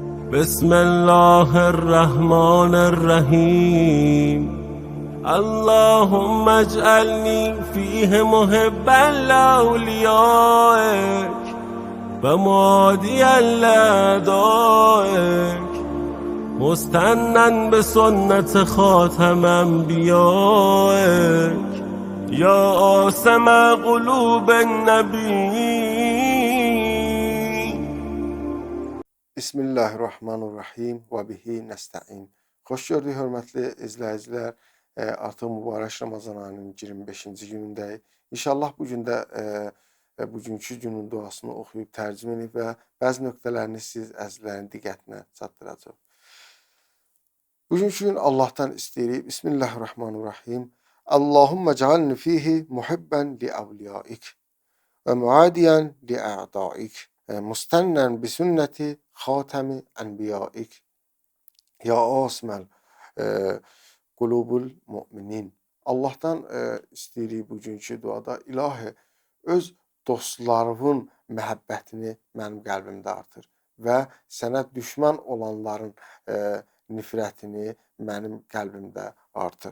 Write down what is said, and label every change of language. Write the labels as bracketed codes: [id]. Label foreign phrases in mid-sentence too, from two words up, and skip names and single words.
[ar] بسم الله الرحمن الرحیم اللهم اجعلني فيه محبا لأوليائك ومعاديا لأعدائك مستنا بسنة خاتم انبیائك یا آسم قلوب النبی. بسم الله الرحمن الرحيم وبه نستعين. [az] Xoş gördük, hörmətli izləyicilər. Artıq mübarək Ramazan ayının 25-ci günündəyik. İnşallah bu gün də bugünkü günün duasını oxuyub tərcümə edib və bəzi nöqtələrini siz əzizlərin diqqətinə çatdıracaq. Bugünkü gün Allahdan istəyirik. [ar] بسم الله الرحمن الرحيم. اللهم اجعلني فيه محبا لأوليائك ومعاديا لأعدائك. مستنا بسنة خاتم أنبيائك يا عاصم قلوب المؤمنين. [az] Allahdan istəyirik bugünkü duada, ilahi öz dostlarının məhəbbətini mənim qəlbimdə artır və sənə düşmən olanların nifrətini mənim qəlbimdə artır.